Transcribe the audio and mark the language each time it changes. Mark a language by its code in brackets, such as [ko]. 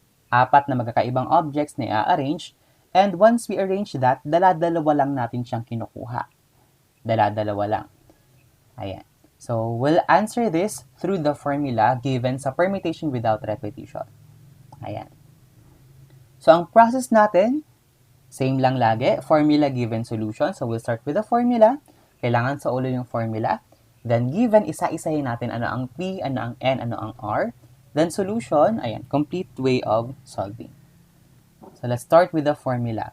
[tl] 4 na magkakaibang objects na i-arrange. [en] And once we arrange that, [tl] dala-dalawa lang natin siyang kinukuha. Dala-dalawa lang. Ayan. [en] So, we'll answer this through the formula given sa permutation without repetition. Ayan. [tl] So, ang process natin, same lang lagi. Formula given solution. [en] So, we'll start with the formula. [tl] Kailangan sa ulo yung formula. Then, given, isa-isahin natin ano ang P, ano ang N, ano ang R. [en] Then, solution, ayan, complete way of solving. So, let's start with the formula.